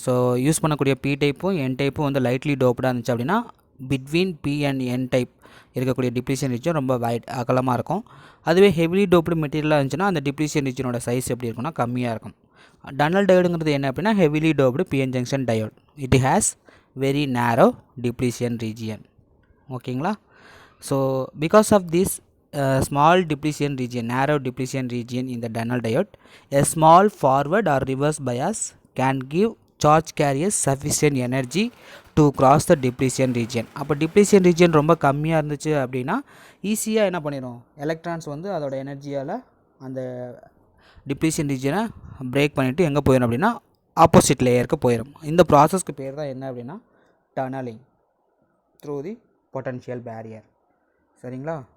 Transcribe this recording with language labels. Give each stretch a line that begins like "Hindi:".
Tamil: So use பண்ணக்கூடிய B டைப்பும் என் டைப்பும் வந்து lightly டோப்டாக இருந்துச்சு அப்படின்னா between B and N type இருக்கக்கூடிய டிப்ளீஷன் ரீஜன் ரொம்ப அகலமாக இருக்கும். அதுவே ஹெவிலி டோப்டு மெட்டீரியலாக இருந்துச்சுன்னா அந்த டிப்ளீஷன் ரீஜனோட சைஸ் எப்படி இருக்குன்னா கம்மியாக இருக்கும். டனல் டயோடுங்கிறது என்ன அப்படின்னா heavily doped PN junction diode.
English: It has very narrow depletion region. ஓகேங்களா? So because of this small depletion region, narrow depletion region in the tunnel diode, a small forward or reverse bias can give charge carriers sufficient energy to cross the depletion region.
Tamil: அப்போ depletion region ரொம்ப கம்மியாக இருந்துச்சு அப்படின்னா ஈஸியாக என்ன பண்ணிடும், electrons வந்து அதோட எனர்ஜியால் அந்த டிப்ளீஷன் ரீஜனை பிரேக் பண்ணிவிட்டு எங்கே போயிடும் அப்படின்னா ஆப்போசிட் லேயருக்கு போயிடும். இந்த ப்ராசஸ்க்கு பேர் தான் என்ன அப்படின்னா
English: Tunneling through the potential barrier.
Tamil: சரிங்களா?